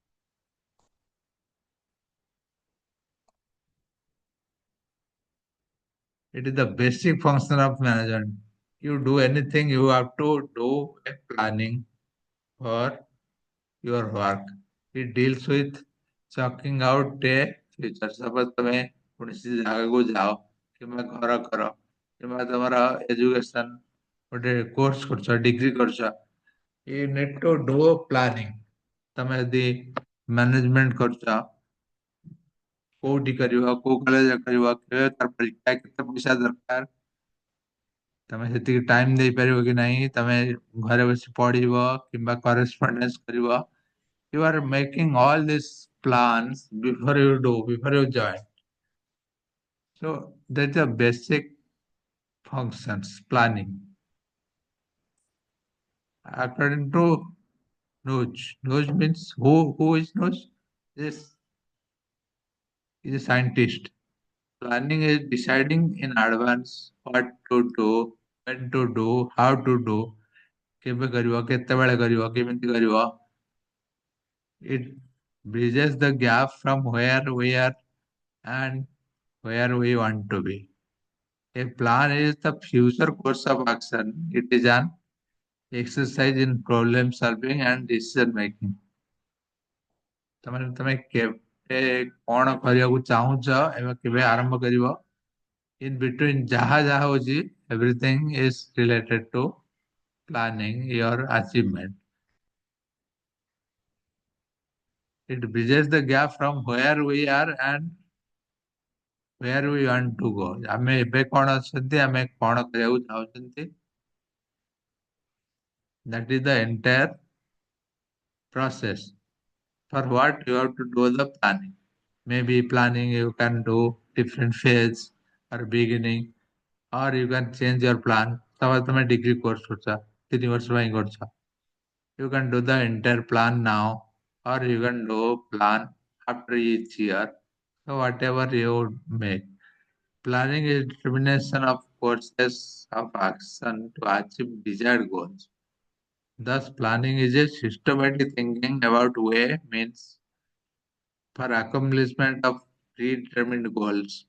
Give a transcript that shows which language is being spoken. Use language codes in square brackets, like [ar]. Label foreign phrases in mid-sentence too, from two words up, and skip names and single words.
[en] It is the basic function of management. You do anything, you have to do a planning for your work. It deals with chalking out a future. Suppose [or] ତମେ କୌଣସି ଜାଗାକୁ ଯାଅ କିମ୍ବା ଘର କର କିମ୍ବା ତମର ଏଜୁକେସନ ଗୋଟେ କୋର୍ସ କରୁଛ ଡିଗ୍ରୀ କରୁଛ [en] you need to do planning. [or] ତମେ ଯଦି ମ୍ୟାନେଜମେଣ୍ଟ କରୁଛ କୋଉଠି କରିବ କୋଉ କଲେଜରେ କରିବ କେବେ ତାର ପରୀକ୍ଷା କେତେ ପଇସା ଦରକାର ତମେ ସେତିକି ଟାଇମ ଦେଇପାରିବ କି ନାହିଁ ତମେ ଘରେ ବସି ପଢିବ କିମ୍ବା କରେସ୍ପଣ୍ଡେନ୍ସ କରିବ [en] you are making all these plans before you join. So that's the basic functions planning. According to Noj means who is Noj? This is a scientist. Planning is deciding in advance what to do, when to do, how to do, [or] କେବେ କରିବ କେତେବେଳେ କରିବ କେମିତି କରିବ. [en] It bridges the gap from where we are and where we want to be. A plan is the future course of action. It is an exercise in problem solving and decision making. [or] ତମେ କେବେ କଣ କରିବାକୁ ଚାହୁଁଛ ଏବଂ କେବେ ଆରମ୍ଭ କରିବ [en] in between [or] ଯାହା ଯାହା ହଉଛି [en] everything is related to planning your achievement. It bridges the gap from where we are and where we want to go. [or] ଆମେ ଏବେ କଣ ଅଛନ୍ତି ଆମେ କଣ କରିବାକୁ ଚାହୁଁଛନ୍ତି [en] that is the entire process. For what you have to do the planning. Maybe planning you can do different phase or beginning or you can change your plan. [or] Suppose ତମେ [en] degree course [or] କରୁଛ 3 ବର୍ଷ ପାଇଁ କରୁଛ. [en] You can do the entire plan now or you can do plan after each year. So whatever you make. Planning is determination of courses of action to achieve desired goals. Thus, planning is a systematic thinking about way means for accomplishment of predetermined goals.